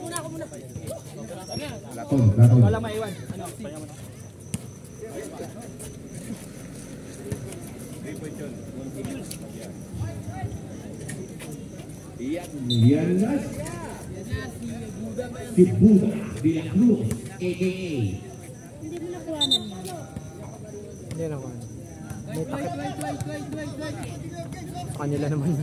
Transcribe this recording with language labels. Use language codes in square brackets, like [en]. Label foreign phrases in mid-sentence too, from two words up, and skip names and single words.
[tl] Laton. Wala maiwan. Ano? Payaman mo. Yan na si Buda de la Cruz, a.k.a. Hindi mo nakuhanan yan. Hindi naman. May takip. Kanila naman yun.